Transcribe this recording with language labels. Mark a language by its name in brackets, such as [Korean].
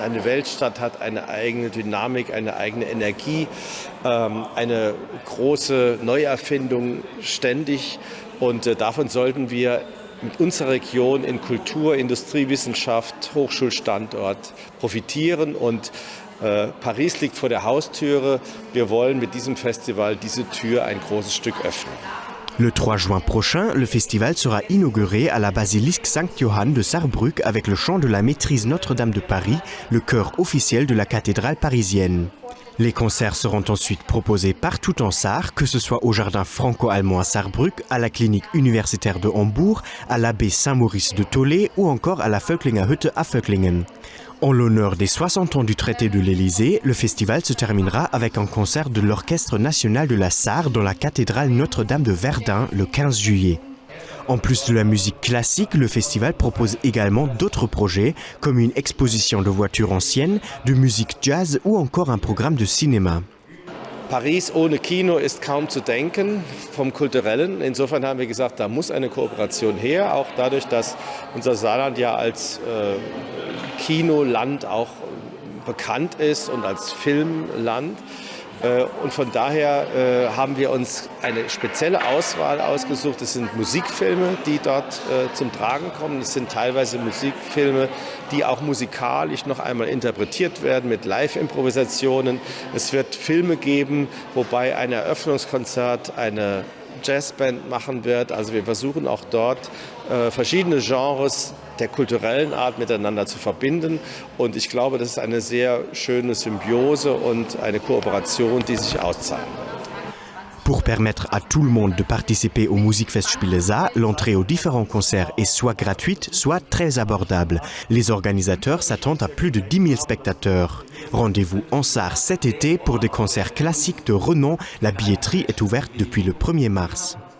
[German] Eine Weltstadt hat eine eigene Dynamik, eine eigene Energie, eine große Neuerfindung ständig. Und davon sollten wir mit unserer Region in Kultur, Industriewissenschaft, Hochschulstandort profitieren. Und Paris liegt vor der Haustüre. Wir wollen mit diesem Festival diese Tür ein großes Stück öffnen. [French] Le 3 juin prochain, le festival sera inauguré à la basilique Saint-Johann de Sarrebruck avec le chant de la Maîtrise Notre-Dame de Paris, le chœur officiel de la cathédrale parisienne. Les concerts seront ensuite proposés partout en Sarre, que ce soit au jardin franco-allemand à Sarrebruck, à la clinique universitaire de Hambourg, à l'abbaye Saint-Maurice de Thollet ou encore à la Völklinger Hütte à Völklingen. En l'honneur des 60 ans du traité de l'Élysée, le festival se terminera avec un concert de l'Orchestre national de la Sarre dans la cathédrale Notre-Dame de Verdun le 15 juillet. En plus de la musique classique, le festival propose également d'autres projets, comme une exposition de voitures anciennes, de musique jazz ou encore un programme de cinéma. [German] Paris ohne Kino ist kaum zu denken vom Kulturellen. Insofern haben wir gesagt, da muss eine Kooperation her, auch dadurch, dass unser Saarland ja als Kinoland auch bekannt ist und als Filmland. Und von daher haben wir uns eine spezielle Auswahl ausgesucht. Es sind Musikfilme, die dort zum Tragen kommen. Es sind teilweise Musikfilme, die auch musikalisch noch einmal interpretiert werden mit Live-Improvisationen. Es wird Filme geben, wobei ein Eröffnungskonzert eine Jazzband machen wird. Also wir versuchen auch dort verschiedene Genres der kulturellen Art miteinander zu verbinden. Und ich glaube, das ist eine sehr schöne Symbiose und eine Kooperation, die sich auszahlt. [French] Pour permettre à tout le monde de participer au Musikfestspiele Saar, l'entrée aux différents concerts est soit gratuite, soit très abordable. Les organisateurs s'attendent à plus de 10 000 spectateurs. Rendez-vous en Sarre cet été pour des concerts classiques de renom. La billetterie est ouverte depuis le 1er mars.